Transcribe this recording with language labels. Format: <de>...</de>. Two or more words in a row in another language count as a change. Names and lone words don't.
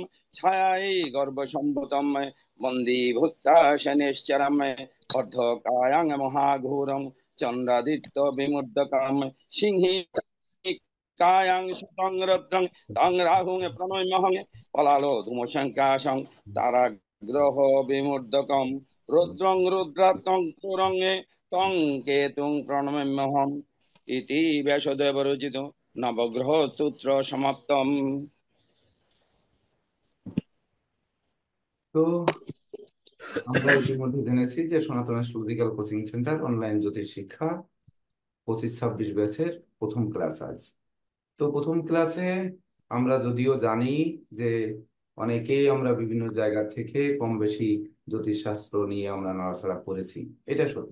<sa>छायायै गर्भसम्भूतं वन्दे भूता शनैश्चरम् अर्धकायां महाघोरं चन्द्रादित्यविमुद्रकं सिंहि कायां सुतं रद्रं तं राहुं प्रणम्यहं पलालो धूमशङ्काशं ताराग्रह विमुद्रकं रुद्रं रुद्रात्मं क्रूरं तं केतुं प्रणम्यहम् इति व्यासदेवरचितो नवग्रहस्तोत्र समाप्तम्।</sa> <bn>তো আমরা ইতিমধ্যে জেনেছি যে সনাতন অ্যাস্ট্রোলজিক্যাল কোচিং সেন্টার অনলাইন জ্যোতিষ শিক্ষা 25-26 ব্যাচের প্রথম ক্লাস আজ। তো প্রথম ক্লাসে আমরা যদিও জানি যে অনেকেই আমরা বিভিন্ন জায়গা থেকে কম বেশি জ্যোতিষ শাস্ত্র নিয়ে আমরা নাড়াচাড়া করেছি, এটা সত্য।</bn>